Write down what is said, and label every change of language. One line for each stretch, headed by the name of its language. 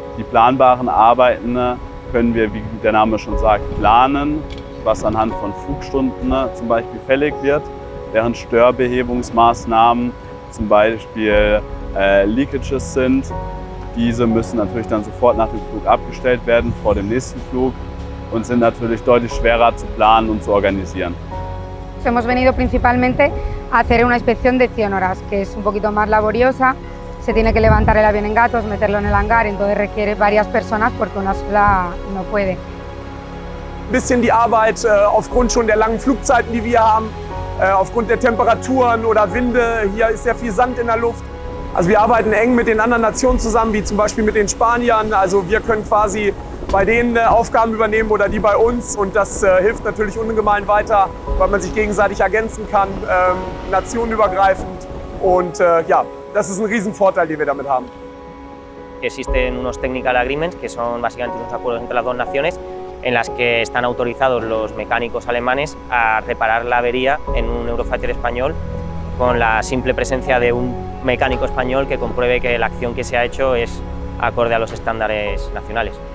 German: Die planbaren Arbeiten können wir, wie der Name schon sagt, planen, was anhand von Flugstunden zum Beispiel fällig wird, während Störbehebungsmaßnahmen zum Beispiel Leakages sind. Diese müssen natürlich dann sofort nach dem Flug abgestellt werden, vor dem nächsten Flug, und sind natürlich deutlich schwerer zu planen und zu organisieren.
Spanish: Hemos venido principalmente a hacer una inspección de 100 horas, que es un poquito más laboriosa. Se tiene que levantar el avión en gatos, meterlo en el hangar, entonces requiere varias personas porque una sola no puede.
German: Ein bisschen die Arbeit aufgrund schon der langen Flugzeiten, die wir haben, aufgrund der Temperaturen oder Winde. Hier ist sehr viel Sand in der Luft. Also wir arbeiten eng mit den anderen Nationen zusammen, wie zum Beispiel mit den Spaniern. Also wir können quasi bei denen Aufgaben übernehmen oder die bei uns, und das hilft natürlich ungemein weiter, weil man sich gegenseitig ergänzen kann, nationenübergreifend, und ja, das ist ein Riesenvorteil, den wir damit haben.
Spanish: Existen unos
English: technical agreements,
Spanish: que son básicamente unos acuerdos entre las dos naciones, en las que están autorizados los mecánicos alemanes a reparar la avería en un Eurofighter español con la simple presencia de un mecánico español que compruebe que la acción que se ha hecho es acorde a los estándares nacionales.